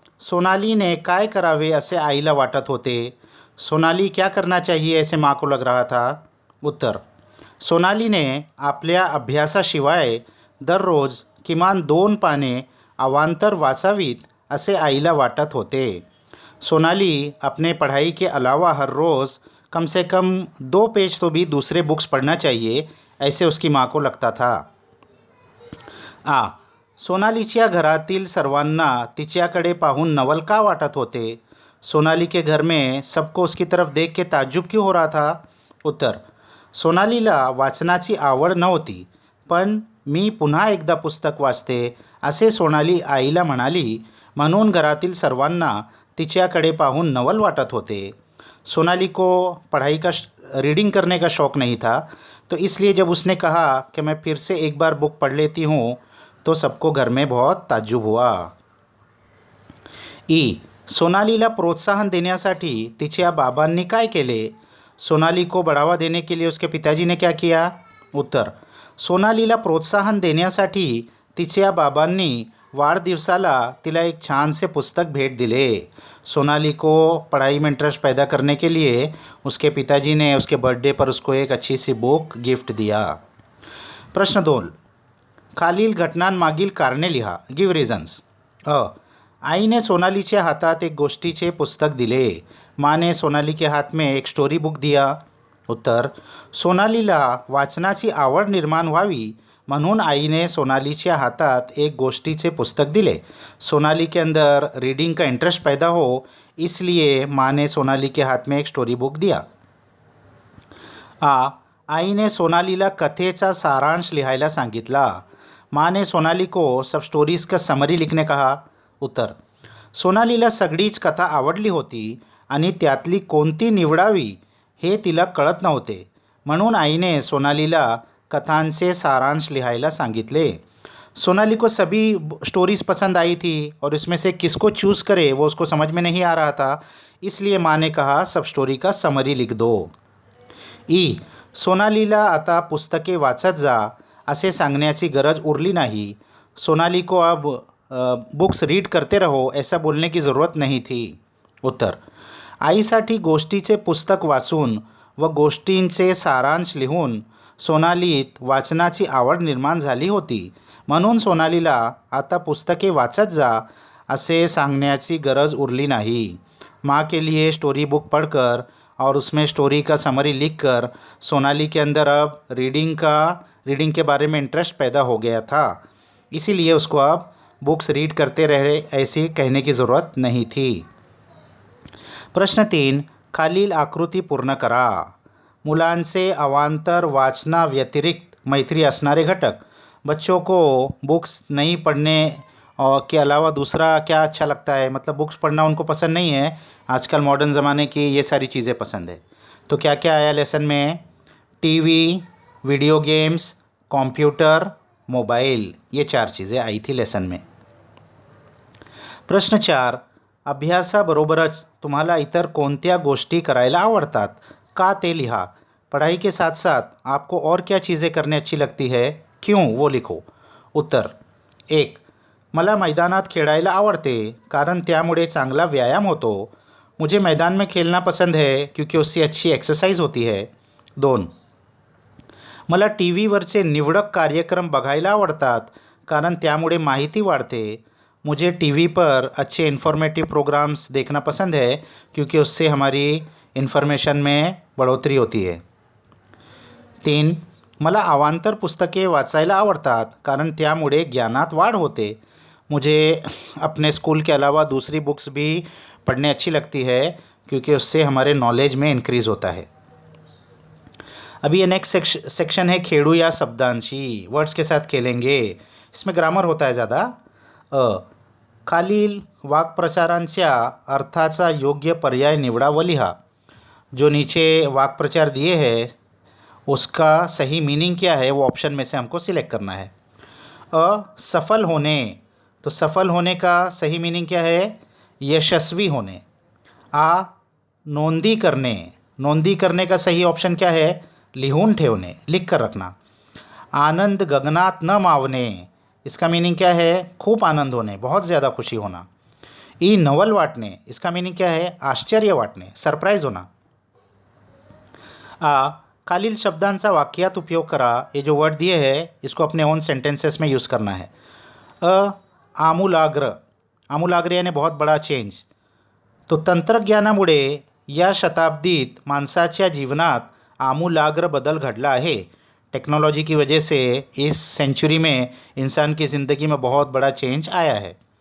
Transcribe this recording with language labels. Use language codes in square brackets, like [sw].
[mr] सोनालीने काय करावे असे आईला वाटत होते। [hi] सोनाली क्या करना चाहिए ऐसे माँ को लग रहा था। [mr] उत्तर, सोनालीने आपल्या अभ्यासाशिवाय दररोज किमान 2 पाने अवांतर वाचावीत असे आईला वाटत होते। [hi] सोनाली अपने पढ़ाई के अलावा हर रोज़ कम से कम 2 पेज तो भी दूसरे बुक्स पढ़ना चाहिए ऐसे उसकी माँ को लगता था। [mr] सोनालीच्या घरातील सर्वांना तिच्याकडे पाहून नवल का वाटत होते। [hi] सोनाली के घर में सबको उसकी तरफ देख के ताज्जुब क्यों हो रहा था। [mr] उत्तर, सोनालीला वाचनाची आवड नव्हती, पण मी पुन्हा एकदा पुस्तक वाचते असे सोनाली आईला म्हणाली, म्हणून घरातील सर्वांना तिच्याकडे पाहून नवल वाटत होते। [hi] सोनाली को पढ़ाई का रीडिंग करने का शौक़ नहीं था, तो इसलिए जब उसने कहा कि मैं फिर से एक बार बुक पढ़ लेती हूँ तो सबको घर में बहुत ताज्जुब हुआ। [mr] सोनालीला प्रोत्साहन देण्यासाठी तिच्या बाबांनी काय केले। [hi] सोनाली को बढ़ावा देने के लिए उसके पिताजी ने क्या किया। [mr] उत्तर, सोनालीला प्रोत्साहन देण्यासाठी तिच्या बाबांनी वाढदिवसाला तिला एक छान से पुस्तक भेट दिले। [hi] सोनाली को पढ़ाई में इंटरेस्ट पैदा करने के लिए उसके पिताजी ने उसके बर्थडे पर उसको एक अच्छी सी बुक गिफ्ट दिया। [mr] प्रश्न 2, खालील घटनांमागील कारणे लिहा। [en] Give reasons. [mr] आईने सोनालीच्या हातात एक गोष्टीचे पुस्तक दिले। [hi] माँ ने सोनाली के हाथ में एक स्टोरी बुक दिया। [mr] उत्तर, सोनालीला वाचनाची आवड निर्माण व्हावी म्हणून आईने सोनालीच्या हातात एक गोष्टीचे पुस्तक दिले। [hi] सोनाली के अंदर रीडिंग का इंटरेस्ट पैदा हो इसलिए माँ ने सोनाली के हाथ में एक स्टोरी बुक दिया। [mr] आईने सोनालीला कथेचा सारांश लिहायला सांगितला। [hi] माँ ने सोनाली को सब स्टोरीज का समरी लिखने कहा। [mr] उत्तर, सोनालीला सगळीच कथा आवडली होती आणि त्यातली कोणती निवडावी हे तिला कळत नव्हते, म्हणून आईने सोनालीला कथांचे सारांश लिहायला सांगितले। [hi] सोनाली को सभी स्टोरीज पसंद आई थी और इसमें से किसको चूज़ करे वो उसको समझ में नहीं आ रहा था, इसलिए माँ ने कहा सब स्टोरी का समरी लिख दो। [mr] सोनालीला आता पुस्तके वाचत जा असे सांगण्याची गरज उरली नाही। [hi] सोनाली को अब बुक्स रीड करते रहो ऐसा बोलने की ज़रूरत नहीं थी। [mr] उत्तर, आईसाठी गोष्टीचे पुस्तक वाचून व गोष्टींचे सारांश लिहून सोनालीत वाचनाची आवड निर्माण झाली होती, म्हणून सोनालीला आता पुस्तके वाचत जा असे सांगण्याची गरज उरली नहीं। [hi] माँ के लिए स्टोरी बुक पढ़कर और उसमें स्टोरी का समरी लिखकर सोनाली के अंदर अब रीडिंग के बारे में इंटरेस्ट पैदा हो गया था, इसीलिए उसको अब बुक्स रीड करते रहे ऐसी कहने की ज़रूरत नहीं थी। [mr] प्रश्न 3, खालील आकृती पूर्ण करा। मुलांचे अवांतर वाचना व्यतिरिक्त मैत्री असणारे घटक। [hi] बच्चों को बुक्स नहीं पढ़ने और के अलावा दूसरा क्या अच्छा लगता है, मतलब बुक्स पढ़ना उनको पसंद नहीं है। आजकल मॉडर्न ज़माने की ये सारी चीज़ें पसंद है। तो क्या क्या आया लेसन में। TV, video games, computer, mobile, ये 4 चीज़ें आई थी लेसन में। [mr] प्रश्न 4, अभ्यासाबरोबरच तुम्हाला इतर कोणत्या गोष्टी करायला आवडतात का ते लिहा। [hi] पढ़ाई के साथ साथ आपको और क्या चीज़ें करने अच्छी लगती है, क्यों, वो लिखो। [mr] उत्तर, 1, मला मैदानात खेळायला आवडते कारण त्यामुळे चांगला व्यायाम होतो। [hi] मुझे मैदान में खेलना पसंद है क्योंकि उससे अच्छी एक्सरसाइज होती है। [mr] 2, मला टी व्हीवरचे निवडक कार्यक्रम बघायला आवडतात कारण त्यामुळे माहिती वाढते। [hi] मुझे टीवी पर अच्छे इन्फॉर्मेटिव प्रोग्राम्स देखना पसंद है क्योंकि उससे हमारी इन्फॉर्मेशन में बढ़ोतरी होती है। [mr] 3, मला अवांतर पुस्तके वाचायला आवडतात कारण त्यामुळे ज्ञानात वाढ होते। [hi] मुझे अपने स्कूल के अलावा दूसरी बुक्स भी पढ़ने अच्छी लगती है क्योंकि उससे हमारे नॉलेज में इंक्रीज़ होता है। अभी ये नेक्स्ट सेक्शन है [mr] खेळू या शब्दांशी, [hi] वर्ड्स के साथ खेलेंगे। इसमें ग्रामर होता है ज़्यादा। [mr] खालील वाक्प्रचारांच्या अर्थाचा योग्य पर्याय निवडा व लिहा। [hi] जो नीचे वाक्प्रचार दिए हैं उसका सही मीनिंग क्या है वो ऑप्शन में से हमको सिलेक्ट करना है। असफल होने, तो सफल होने का सही मीनिंग क्या है? यशस्वी होने। [mr] आ नोंदी करणे, [hi] नोंदी करने का सही ऑप्शन क्या है? [mr] लिहून ठेवणे, [hi] लिख कर रखना। [mr] आनंद गगनात न मावणे, [hi] इसका मीनिंग क्या है? खूब आनंद होने, बहुत ज़्यादा खुशी होना। [mr] ई नवल वाटणे, [hi] इसका मीनिंग क्या है? [mr] आश्चर्य वाटणे, [hi] सरप्राईज होना। [mr] खालील शब्दांचा वाक्यात उपयोग करा। [hi] ये जो वर्ड दिए हैं इसको अपने ओन सेंटेंसेस में यूज़ करना है। आमूलाग्र, आमूलाग्र यानी बहुत बड़ा चेंज। [mr] तो तंत्रज्ञानामुळे या शताब्दीत माणसाच्या जीवनात आमूलाग्र बदल घडला है। [hi] टेक्नोलॉजी की वजह से इस सेंचुरी में इंसान की ज़िंदगी में बहुत बड़ा चेंज आया है।